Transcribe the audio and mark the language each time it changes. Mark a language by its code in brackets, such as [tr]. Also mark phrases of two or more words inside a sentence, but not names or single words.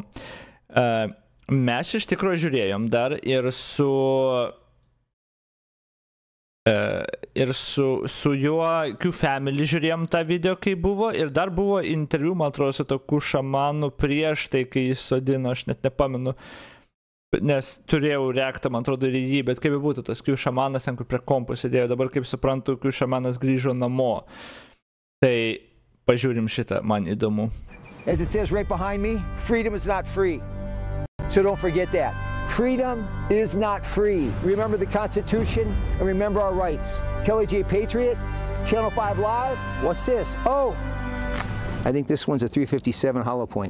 [lt] Mes iš tikrųjų žiūrėjom dar ir su juo Q Family žiūrėjom tą video, kai buvo, ir dar buvo interviu, man atrodo, su tokiu šamanu prieš tai, kai jis sodino, aš net nepamenu, nes turėjau reaktą, man atrodo, ir jį, bet kaip būtų tas Q Šamanas, ten kur prie kompų sėdėjo, dabar, kaip suprantu, Q Šamanas grįžo namo. Tai pažiūrim šitą, man įdomu. [en] As it says right behind me, freedom is not free. So don't forget that. Freedom is not free. Remember the Constitution and remember our rights. Kelly J. Patriot, Channel 5 Live. What's this? Oh, I think this one's a 357 hollow point.